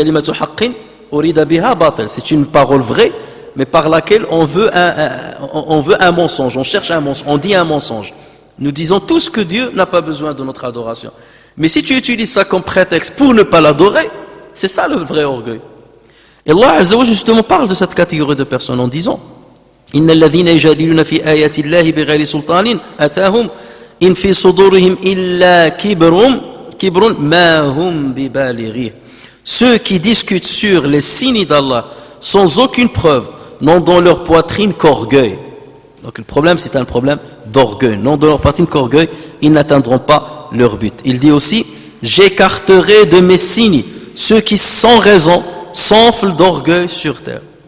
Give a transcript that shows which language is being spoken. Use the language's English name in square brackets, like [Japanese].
[Arabic] Kalimatu haqqin urida biha batil. [French] C'est une parole vraie, mais par laquelle on veut un mensonge, on cherche un mensonge, on dit un mensonge. Nous disons tous que Dieu n'a pas besoin de notre adoration. Mais si tu utilises ça comme prétexte pour ne pas l'adorer, c'est ça le vrai orgueil. Et Allah Azza wa Jalla justement parle de cette catégorie de personnes en disant [Arabic] إن الذين يجادلون في آيات الله بغير سلطان أتاهم إن في صدورهم إلا كبر ما هم ببالغيه. [French] Ceux qui discutent sur les signes d'Allah sans aucune preuve n'ont dans leur poitrine qu'orgueil. Donc le problème, c'est un problème d'orgueil. Non dans leur poitrine qu'orgueil, ils n'atteindront pas leur but. Il dit aussi, j'écarterai de mes signes ceux qui sans raison s'enflent d'orgueil sur terre.